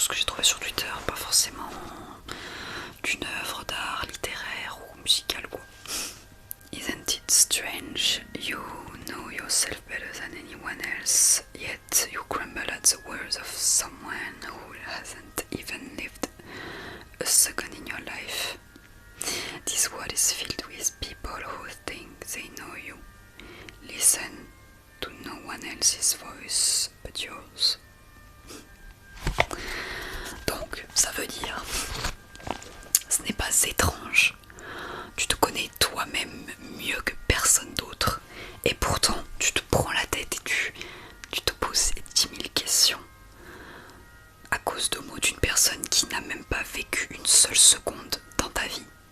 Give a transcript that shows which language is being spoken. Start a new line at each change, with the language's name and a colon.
French: interlocuteur, pas forcément d'une œuvre d'art littéraire ou musicale quoi.
English: Isn't it strange? You know yourself better than anyone else, yet you crumble at the words of someone who hasn't even lived a second in your life. This world is filled with people who think they know you. Listen to no one else's voice but yours.
French: Donc, ça veut dire, ce n'est pas étrange. Tu te connais toi-même mieux que personne d'autre. Et pourtant, tu te prends la tête et tu te poses 10 000 questions à cause de mots d'une personne qui n'a même pas vécu une seule seconde dans ta vie.